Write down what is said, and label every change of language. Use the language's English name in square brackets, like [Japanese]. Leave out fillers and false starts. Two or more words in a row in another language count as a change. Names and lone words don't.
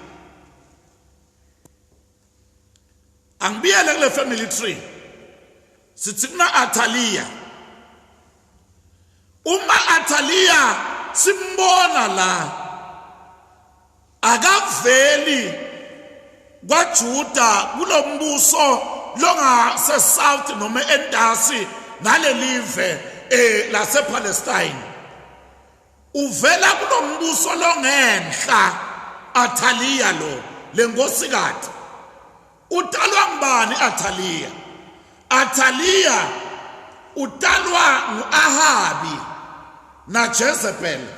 [Swati] Angibiyele kule [English] family tree [Swati] sithi kuna Athaliya. Uma Athaliya simbona la akaveli kwaJuda kulombuso longa South noma eNdasi nalelive lase Palestine. Uvela kulombuso longenhla Athaliya lo lenkosikati. Utalwa ngubani Athaliya? Athaliya utalwa nguAhabi na Jezebel.